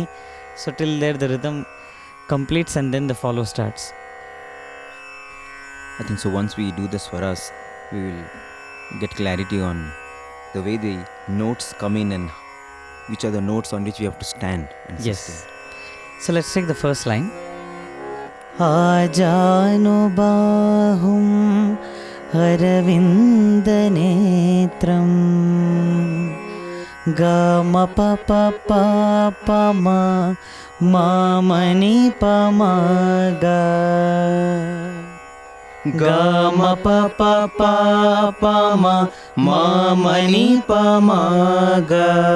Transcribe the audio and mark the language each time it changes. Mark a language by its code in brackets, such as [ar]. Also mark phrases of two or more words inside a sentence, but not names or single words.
[en] So till there the rhythm completes and then the follow starts. I think so once we do the swaras, we will get clarity on the way the notes come in and which are the notes on which we have to stand and Yes. sustain. So let's take the first line. [sa] Ajanubahum Aravind Nethram, Ga ma pa pa pa pa ma ma ma ni pa ma ga, Ga ma pa pa pa pa ma ma ma ni pa ma ga.